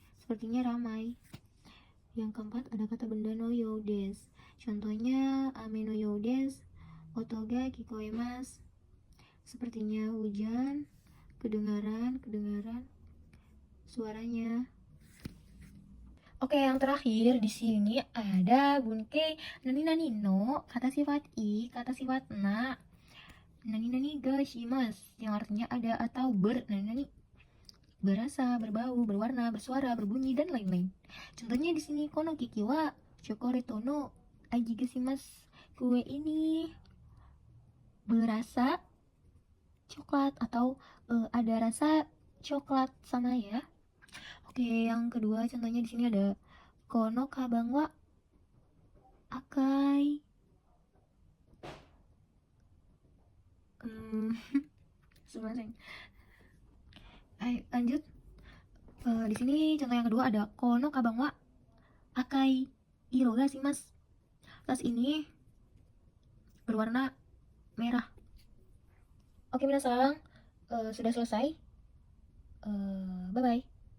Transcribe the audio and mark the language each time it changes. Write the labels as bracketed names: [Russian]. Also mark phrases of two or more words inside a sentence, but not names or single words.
[Indonesian] Yang keempat ada kata benda [Japanese] のようです. Contohnya 雨のようです、音が聞こえます. [Indonesian] Sepertinya hujan, kedengaran suaranya. Oke, yang terakhir di sini ada [Japanese] 文型 なに の [Indonesian] kata sifat i, kata sifat na. [Japanese] なになにがします, [Indonesian] yang artinya ada atau [Japanese] なになに, [Indonesian] berasa, berbau, berwarna, bersuara, berbunyi, dan lain-lain. Contohnya di sini [Japanese] このケーキはチョコレートの味がします. [Indonesian] Kue ini berasa coklat atau ada rasa coklat sama ya. Oke, yang kedua contohnya di sini ada [Japanese] このかばんは赤い. [Indonesian] Sebenarnya. Ayo lanjut. Di sini contoh yang kedua ada [Japanese] このかばんは赤い色がします. [Indonesian] Tas ini berwarna merah. Oke, minasan, sudah selesai. [English] Bye bye.